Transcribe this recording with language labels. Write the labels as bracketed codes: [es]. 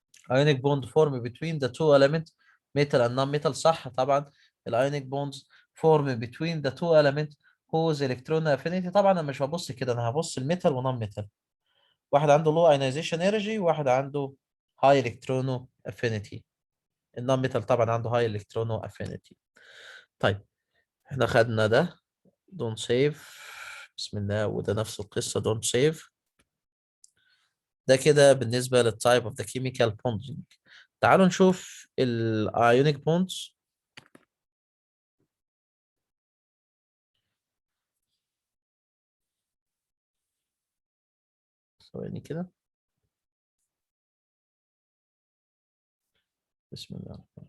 [en] ionic bond form between the two elements metal and non-metal [ar] صح طبعا. [en] ionic bonds form between the two elements whose electron affinity. [ar] طبعا انا مش هبص كده، انا هبص الميتال ونون ميتال. واحد عنده [en] low ionization energy [ar] وواحد عنده [en] high electron affinity. [ar] النون ميتال طبعا عنده high electron affinity. طيب احنا خدنا ده don't save بسم الله، وده نفس القصة don't save. ده كده بالنسبة للتايب of the chemical bonding. تعالوا نشوف الايونيك بوندز. ثواني كده بسم الله.